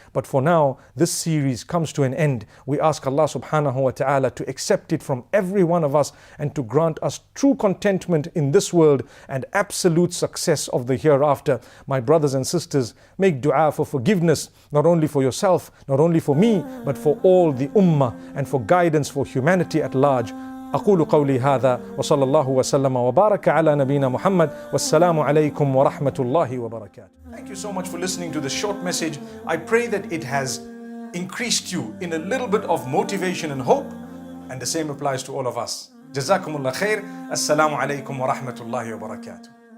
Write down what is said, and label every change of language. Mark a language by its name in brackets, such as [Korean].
[English] But for now, this series comes to an end. We ask Allah subhanahu wa ta'ala to accept it from every one of us and to grant us true contentment in this world and absolute success of the hereafter. My brothers and sisters, make dua for forgiveness, not only for yourself, not only for me, but for all the ummah and for guidance for humanity at large. [Arabic] أقول قولي هذا وصلى الله وسلم وبارك على نبينا محمد والسلام عليكم ورحمة الله وبركاته. [English] Thank you so much for listening to this short message. I pray that it has increased you in a little bit of motivation and hope, and the same applies to all of us. [Arabic] جزاكم الله خير. السلام عليكم ورحمة الله وبركاته.